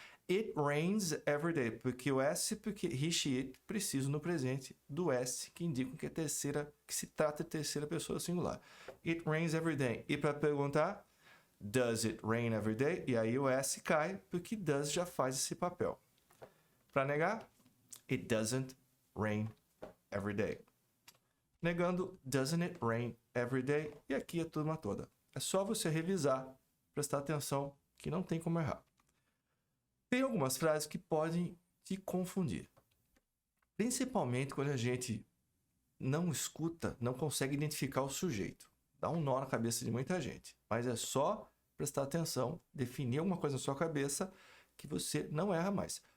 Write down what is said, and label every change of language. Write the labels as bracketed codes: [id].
[en] It rains every day. [pt] Porque o S, porque he, she, it, preciso no presente do S, que indica que se trata de terceira pessoa singular. [en] It rains every day. [pt] E para perguntar, [en] does it rain every day? [pt] E aí o S cai, porque does já faz esse papel. Para negar, [en] it doesn't rain every day. [pt] Negando, [en] doesn't it rain every day? [pt] E aqui a turma toda. É só você revisar, prestar atenção, que não tem como errar. Tem algumas frases que podem te confundir. Principalmente quando a gente não escuta, não consegue identificar o sujeito. Dá um nó na cabeça de muita gente. Mas é só prestar atenção, definir alguma coisa na sua cabeça que você não erra mais.